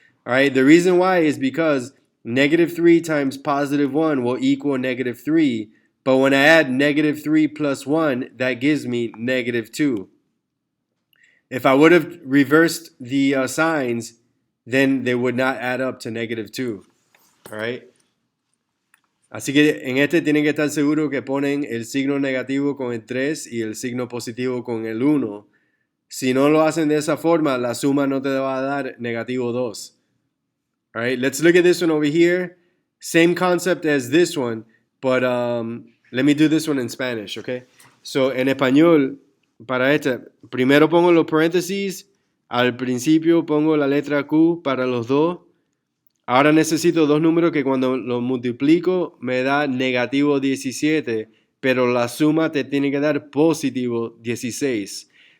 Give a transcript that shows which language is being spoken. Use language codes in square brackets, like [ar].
[en] All right, the reason why is because negative 3 times positive 1 will equal negative 3. But when I add negative 3 plus 1, that gives me negative 2. If I would have reversed the signs, then they would not add up to negative 2. All right. [es] Así que en este tienen que estar seguros que ponen el signo negativo con el 3 y el signo positivo con el 1. Si no lo hacen de esa forma, la suma no te va a dar negativo 2. [en] All right, let's look at this one over here. Same concept as this one, but let me do this one in Spanish, okay? [es] So, en español, para esta, primero pongo los paréntesis, al principio pongo la letra Q para los dos. Ahora necesito dos números que cuando los multiplico me da negativo 17, pero la suma te tiene que dar positivo 16.